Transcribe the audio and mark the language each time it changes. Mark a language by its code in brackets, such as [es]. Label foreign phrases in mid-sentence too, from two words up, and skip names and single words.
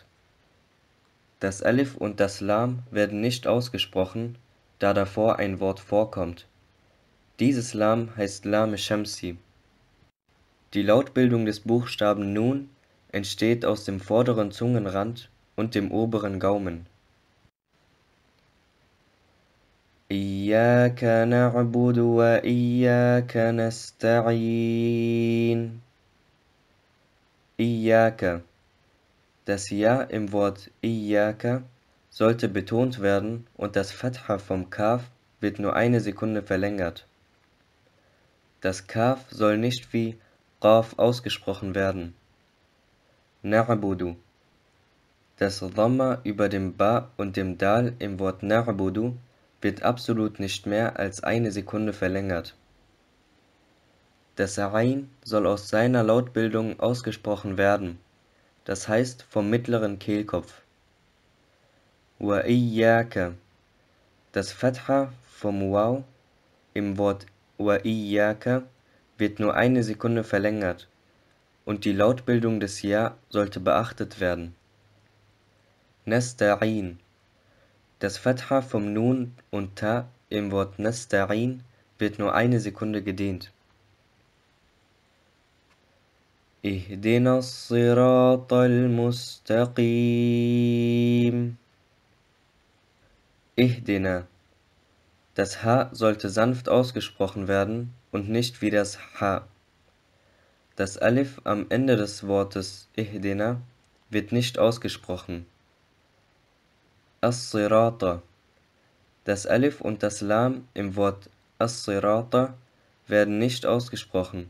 [de] Das Alif und das Lam werden nicht ausgesprochen, da davor ein Wort vorkommt. Dieses Lam heißt [ar] لام شمسية. [de] Die Lautbildung des Buchstaben Nun entsteht aus dem vorderen Zungenrand und dem oberen Gaumen. [ar] إياك نعبد وإياك نستعين. Iyyaka. [de] Das Ja im Wort Iyyaka sollte betont werden und das Fatha vom Kaf wird nur eine Sekunde verlängert. Das Kaf soll nicht wie Qaf ausgesprochen werden. [ar] Na'budu. [de] Das Dhamma über dem Ba und dem Dal im Wort Na'budu wird absolut nicht mehr als eine Sekunde verlängert. Das Ain soll aus seiner Lautbildung ausgesprochen werden, das heißt vom mittleren Kehlkopf. [ar] وإياك. [de] Das Fatha vom Waw im Wort [ar] وإياك [de] wird nur eine Sekunde verlängert und die Lautbildung des Ja sollte beachtet werden. [ar] Nasta'in. [de] Das Fatha vom Nun und Ta im Wort Nasta'in wird nur eine Sekunde gedehnt. [ar] اهدنا الصراط المستقيم. Ihdina. [de] Das H sollte sanft ausgesprochen werden und nicht wie das H. Das Alif am Ende des Wortes Ihdina wird nicht ausgesprochen. [ar] As-Sirata. [de] Das Alif und das Lam im Wort As-Sirata werden nicht ausgesprochen.